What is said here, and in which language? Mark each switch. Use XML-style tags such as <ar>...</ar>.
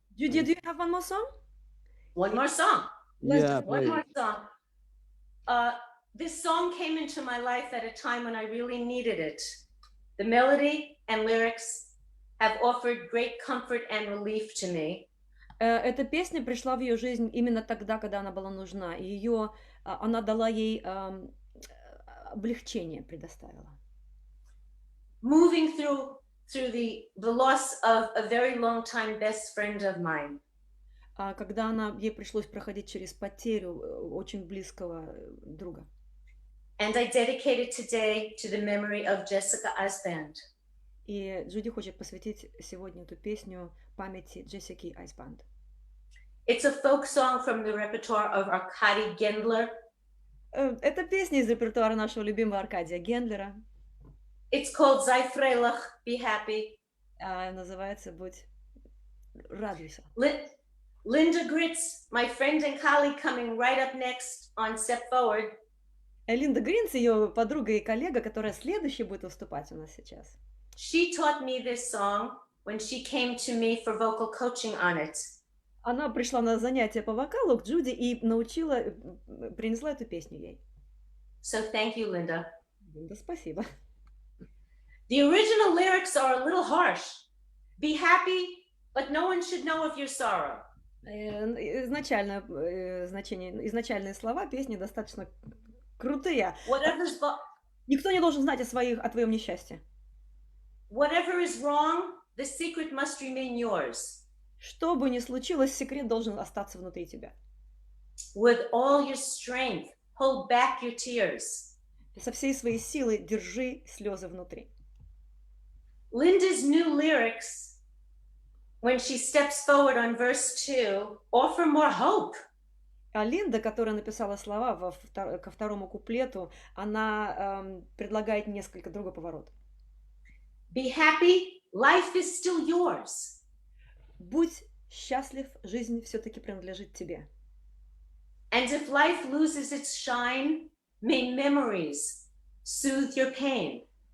<en>Judy, do you have one more song? One more song. Let's Yeah, do One please. more song. this song came into my life at a time when I really needed it. The melody and lyrics have offered great comfort and relief to me.</en> <ru>Эта песня пришла в ее жизнь именно тогда, когда она была нужна, и она дала ей облегчение, предоставила.</ru> <en>Moving through the loss of a very long time best friend of mine.</en> <ru>Когда ей пришлось проходить через потерю очень близкого друга.</ru> <en>And I dedicate it today to the memory of Jessica Eisband.</en> <ru>И Джуди хочет посвятить сегодня эту песню памяти Джессики Айсбанд.</ru> <en>It's a folk song from the repertoire of Arkady Gendler.</en> <ru>Это песня из репертуара нашего любимого Аркадия Гендлера.</ru> <en>It's called Sei Freilich, Be Happy.</en> <ru>Называется «Радуйся».</ru> <en>Linda Gritz, my friend and colleague, coming right up next on Step Forward.</en> <ru>Линда Гринц, ее подруга и коллега, которая следующей будет выступать у нас сейчас.</ru> <en>She taught me this song when she came to me for vocal coaching on it.</en> <ru>Она пришла на занятия по вокалу к Джуди и принесла эту песню ей.</ru> <en>So thank you, Linda.</en> <ru>Линда, спасибо.</ru> <en>The original lyrics are a little harsh. Be happy, but no one should know of your sorrow.</en> <ru>Изначальные слова песни достаточно крутые. Никто не должен знать о твоем несчастье.</ru> <en>Whatever is wrong, the secret must remain yours.</en> <ru>Что бы ни случилось, секрет должен остаться внутри тебя.</ru> <en>With all your strength, hold back your tears.</en> <ru>Со всей своей силы держи слезы внутри.</ru> <en>Linda's new lyrics, when she steps forward on verse 2, offer more hope.</en> <ru>А Линда, которая написала слова ко второму куплету, она предлагает несколько другой поворот.</ru> <en>Be happy, life is still yours.</en> <ru>Будь счастлив, жизнь все-таки принадлежит тебе.</ru> <en>And if life loses its shine, may memories soothe your pain.</en>